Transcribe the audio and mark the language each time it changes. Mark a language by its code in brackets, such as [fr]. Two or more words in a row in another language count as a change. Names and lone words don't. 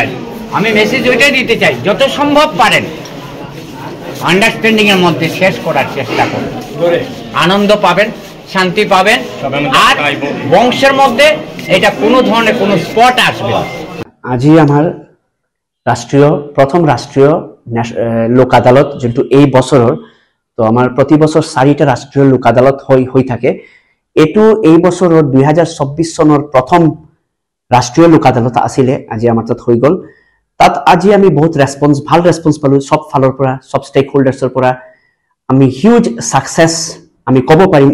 [bn] আমি মেসেজ ওইটাই দিতে চাই, যত সম্ভব পারেন আন্ডারস্ট্যান্ডিং এর মধ্যে শেষ করার চেষ্টা করুন। আনন্দ পাবেন, শান্তি পাবেন, আর বংশের মধ্যে এটা কোনো ধরনের কোনো স্পট আসবে। [as] আজি আমার প্রথম রাষ্ট্রীয় লোক আদালত যোনটো এই বছৰৰ, তো আমার প্রতি বছর 4টা রাষ্ট্রীয় লোক আদালত হৈ থাকে। এইটো এই বছৰৰ 2024 চনৰ প্ৰথম ৰাষ্ট্ৰীয় লোক আদালত আছিলে, আজি আমাৰ তাত হৈ গ'ল। তাত আজি আমি বহুত ভাল ৰেসপন্স পালো সব ফালৰ পৰা, সব [en] stake holders [as] পৰা। আমি [en] huge success [as] আমি ক'ব পাৰিম।